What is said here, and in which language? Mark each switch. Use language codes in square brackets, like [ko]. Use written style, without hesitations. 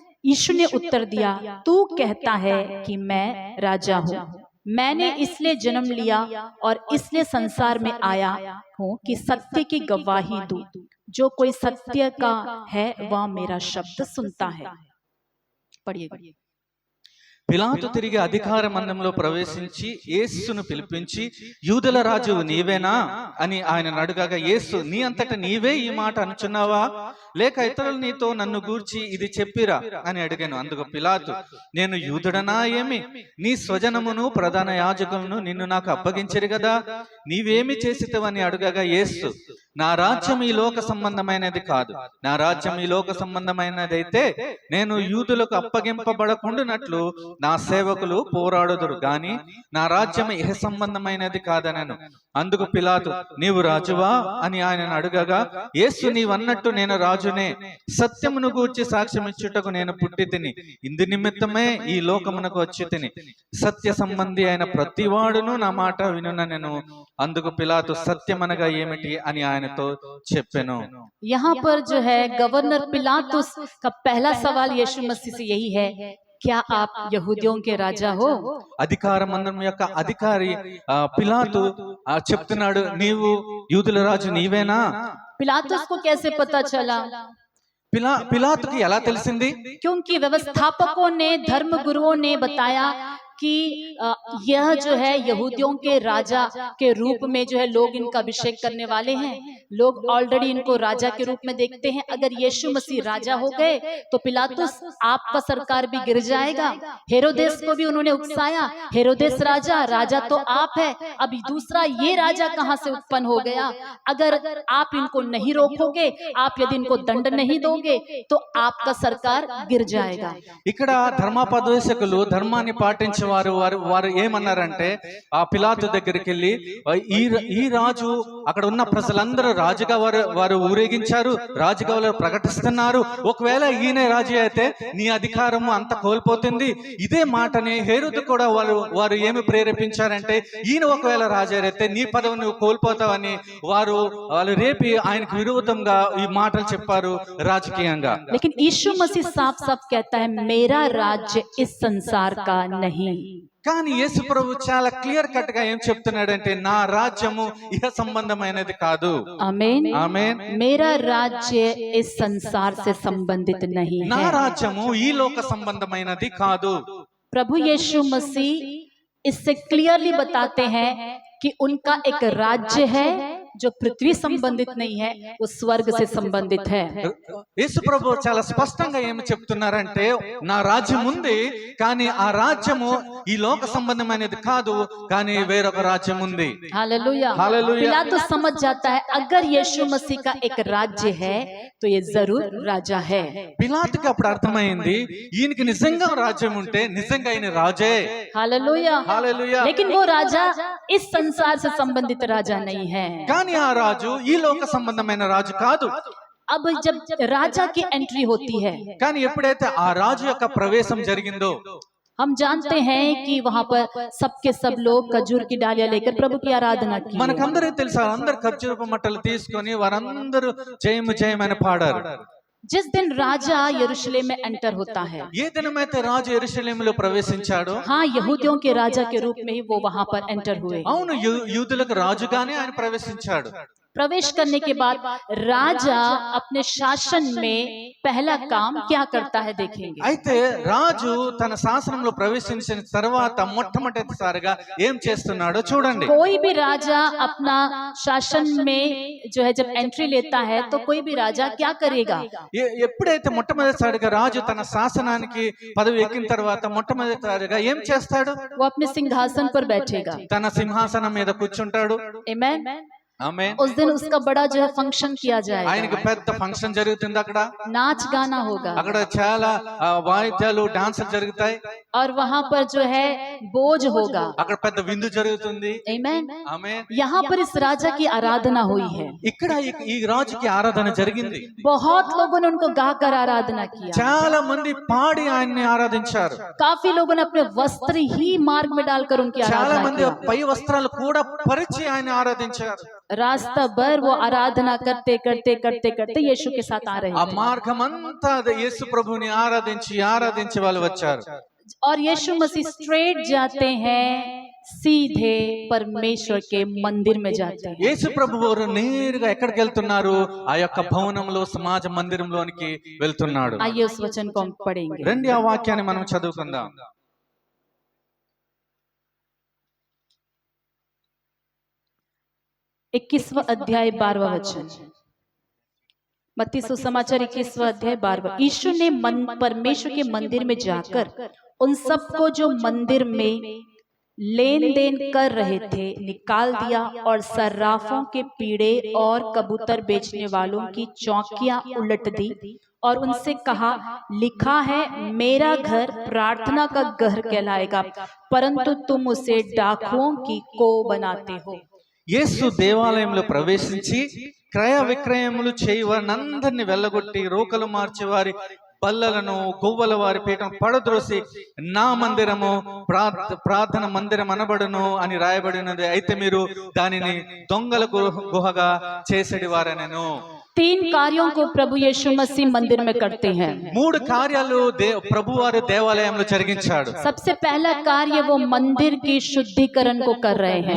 [hi] यीशु ने उत्तर दिया, तू कहता है कि मैं राजा हूँ। मैंने इसलिए जन्म लिया और इसलिए संसार में आया हूँ कि सत्य की गवाही दूं। जो कोई सत्य का है वह मेरा शब्द सुनता है। पढ़िए। [te] పిలాతు తిరిగి అధికార మందిరంలో ప్రవేశించి యేసును పిలిపించి, యూదుల రాజు నీవేనా అని ఆయన అడగగా, యేసు, నీ అంతట నీవే ఈ మాట అనుచున్నావా, లేక ఇతరులు నీతో నన్ను గూర్చి ఇది చెప్పిరా అని అడిగాను. అందుకు పిలాతు, నేను యూదుడనా ఏమి? నీ స్వజనమును ప్రధాన యాజకులను నిన్ను నాకు అప్పగించరు కదా, నీవేమి చేసితవని అడగగా, యేసు, నా రాజ్యం ఈ లోక సంబంధమైనది కాదు. నా రాజ్యం ఈ లోక సంబంధమైనదైతే నేను యూదులకు అప్పగింపబడకుండానట్లు నా సేవకులు పోరాడుదురు గాని నా రాజ్యం ఇహ సంబంధమైనది కాదనను. అందుకు పిలాతు, నీవు రాజువా అని ఆయనను అడగగా, యేసు, నీవన్నట్టు నేను రాజునే. సత్యమును గూర్చి సాక్ష్యం ఇచ్చుటకు నేను పుట్టి తిని, ఇందు నిమిత్తమే ఈ లోకమునకు వచ్చి తిని. సత్య సంబంధి అయిన ప్రతివాడును నా మాట వినుననెను. అందుకు పిలాతు, సత్యమనగా ఏమిటి అని ఆయనతో చెప్పెను. [hi] यहाँ पर जो है गवर्नर पिलातुस का पहला सवाल यीशु मसीह से यही है, क्या आप यहूदियों के राजा हो? [te] అధికార మందిరం యొక్క అధికారి పిలాతు చెప్తున్నాడు, నీవు యూదుల రాజు నీవేనా? [hi] पिलातुस को कैसे पता चला? [te] పిలాతుకి ఎలా తెలిసింది? [hi] क्योंकि व्यवस्थापकों ने, धर्म गुरुओं ने बताया कि यह जो है यहूदियों के राजा के रूप में जो है लोग इनका अभिषेक करने वाले हैं। लोग ऑलरेडी इनको राजा के रूप में देखते हैं। अगर यीशु मसीह राजा हो गए तो पिलातुस आपका सरकार भी गिर जाएगा। हेरोदेस को भी उन्होंने उकसाया, हेरोदेस राजा तो आप है, अभी दूसरा ये राजा कहां से उत्पन्न हो गया? अगर आप इनको नहीं रोकोगे, आप यदि इनको दंड नहीं दोगे तो आपका सरकार गिर जाएगा। [te] ఇక్కడ ధర్మోపదేశకులు, ధర్మాన్ని పాటించే వారు ఏమన్నారంటే ఆ పిలాతు దగ్గరికి వెళ్ళి, ఈ రాజు, అక్కడ ఉన్న ప్రజలందరూ రాజుగా వారు ఊరేగించారు, రాజుగా వారు ప్రకటిస్తున్నారు, ఒకవేళ ఈయన రాజు అయితే నీ అధికారము అంత కోల్పోతుంది. ఇదే మాటని హేరోదు కూడా వారు ఏమి ప్రేరేపించారంటే, ఈయన ఒకవేళ రాజు అయితే నీ పదవి నువ్వు కోల్పోతావని వాళ్ళు రేపి ఆయనకు విరోధంగా ఈ మాటలు చెప్పారు రాజకీయంగా. [hi] लेकिन यीशु मसीह साफ साफ कहता है मेरा राज्य इस संसार का नहीं। [te] కానీ యేసు ప్రభు చాలా క్లియర్ కట్ గా ఏం చెప్తున్నాడంటే, నా రాజ్యము ఇహ సంబంధమైనది కాదు. ఆమేన్ ఆమేన్. [hi] मेरा राज्य इस संसार से संबंधित नहीं है। [te] నా రాజ్యము ఈ లోక సంబంధమైనది కాదు. [hi] प्रभु यीशु मसीह इससे क्लियरली बताते हैं कि उनका एक राज्य है जो पृथ्वी संबंधित नहीं है, वो स्वर्ग से संबंधित है। [te] యేసు ప్రభు చాలా స్పష్టంగా ఏమి చెప్తున్నారంటే, నా రాజ్యం ఉంది కానీ ఆ రాజ్యము ఈ లోక సంబంధమైనది కాదు, కానీ వేరొక రాజ్యం ఉంది. [hi] Hallelujah hallelujah. पिलातुस समझ जाता है अगर यीशु मसीह का एक राज्य है तो ये जरूर राजा है। [te] పిలాతుకి అప్పుడు అర్థమైంది, ఈయనకి నిజంగా రాజ్యం ఉంటే నిజంగా ఆయన రాజే. [hi] Hallelujah hallelujah. लेकिन वो राजा इस संसार से संबंधित राजा नहीं है। [te] కానీ ఆ రాజు ఈ లోక సంబంధమైన రాజు కాదు. [hi] अब जब राजा की एंट्री होती है, [te] కానీ ఎప్పుడైతే ఆ రాజు యొక్క ప్రవేశం జరిగిందో, [hi] हम जानते हैं कि वहां पर सबके सब लोग खजूर की डालियां लेकर प्रभु की आराधना की। [te] మనకందరికీ తెలుసు, అందరు ఖర్జూరపు మట్టలు తీసుకొని వారందరూ జయము జయమని పాడారు. [hi] जिस दिन राजा यरूशलेम में एंटर होता है, [te] ఏ దినమైతే రాజు యెరూషలేములో ప్రవేశించాడో, [hi] हाँ यहूदियों के राजा के रूप में ही वो वहां पर एंटर हुए। [te] అవును, యూదులకు రాజుగానే ఆయన ప్రవేశించాడు. [hi] प्रवेश करने के बाद राजा अपने शासन में पहला काम क्या करता है देखेंगे। [te] అయితే రాజు తన శాసనంలో ప్రవేశించిన తర్వాత మొట్టమొదటిసారిగా ఏం చేస్తున్నాడో చూడండి. [hi] कोई भी राजा अपना शासन में जो है जब एंट्री लेता है तो कोई भी राजा क्या करेगा। [te] ఎప్పుడైతే మొట్టమొదటిసారిగా రాజు తన శాసనానికి పదవి ఎక్కిన తర్వాత మొట్టమొదటిసారిగా ఏం చేస్తాడు? [hi] वो अपने सिंहासन पर बैठेगा, [te] తన సింహాసనం మీద కూర్చుంటాడు. [hi] आमेन। [te] ఆమేన్. [hi] उस दिन उसका बड़ा जो है फंक्शन किया जाएगा, [te] ఆయనకి పెద్ద ఫంక్షన్ జరుగుతుంది. అక్కడ [hi] नाच गाना होगा, [te] అక్కడ చాలా వాయిద్యాలు, డాన్స్ జరుగుతాయి. [hi] और वहां पर जो है बोझ होगा, [te] అక్కడ పెద్ద విందు జరుగుతుంది. [hi] आमेन। [te] ఆమేన్. [hi] यहाँ पर इस राजा की आराधना हुई है, [te] ఇక్కడ ఈ రాజుకి ఆరాధన జరిగింది. [hi] बहुत लोगों ने उनको गाकर आराधना किया, [te] చాలా మంది పాడి ఆయన్ని ఆరాధించారు. [hi] काफी लोगों ने अपने वस्त्र ही मार्ग में डालकर उनकी [te] చాలా [hi] आराधना [te] మంది [hi] किया। [te] పై వస్త్రాలు కూడా పరిచి ఆయన ఆరాధించారు. [hi] रास्ता भर वो आराधना करते करते करते करते यीशु के साथ आ रहे [te] ఆ [hi] थे, [te] మార్గం అంతా యేసు ప్రభుని ఆరాధించి వాళ్ళు వచ్చారు. [hi] और यीशु मसीह स्ट्रेट जाते हैं, सीधे परमेश्वर के मंदिर में जाते हैं। [te] యేసు ప్రభు వారు నేరుగా ఎక్కడికి వెళ్తున్నారు? ఆ యొక్క భవనంలో, సమాజ మందిరంలోనికి వెళ్తున్నాడు. [hi] आइए उस वचन को हम पढ़ेंगे। [te] రండి ఆ వాక్యాన్ని మనం చదువుకుందాం. [hi] 21वां अध्याय 12वां वचन, मत्ती सुसमाचार 21वां अध्याय 12वां। यीशु ने परमेश्वर के मंदिर में जाकर उन सबको जो मंदिर में लेन देन कर रहे थे निकाल दिया और सर्राफों के पीड़े और कबूतर बेचने वालों की चौकियां उलट दी और उनसे कहा, लिखा है मेरा घर प्रार्थना का घर कहलाएगा, परंतु तुम उसे डाकुओं की को बनाते हो। [te] యేసు దేవాలయంలో ప్రవేశించి క్రయ విక్రయములు చేయవారినందరిని వెళ్ళగొట్టి రోకలు మార్చేవారి బల్లలను, గువ్వల వారి పీఠం పడద్రోసి నా మందిరము ప్రార్థన మందిరం అనబడును అని రాయబడినది, అయితే మీరు దానిని దొంగల గుహగా చేసేది వారనెను. [hi] 3 कार्यों को प्रभु यीशु मसीह मंदिर में करते हैं। [te] 3 కార్యాలు ప్రభువారు దేవాలయంలో జరిగించాడు. [hi] सबसे पहला कार्य वो मंदिर की शुद्धिकरण को कर रहे हैं।